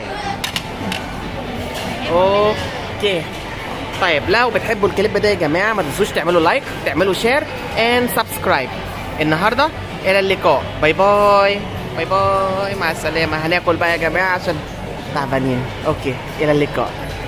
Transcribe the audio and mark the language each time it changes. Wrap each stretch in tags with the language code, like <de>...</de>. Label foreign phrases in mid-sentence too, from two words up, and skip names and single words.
<ar>โอเค طيب لو بتحبوا الكليب ده يا جماعه ما تنسوش تعملوا لايك تعملوا شير</ar> <en>and subscribe.</en> <ar>النهارده الى اللقاء. باي باي باي باي مع السلامه. هناكل بقى يا جماعه عشان تعبانين. اوكي الى اللقاء.</ar>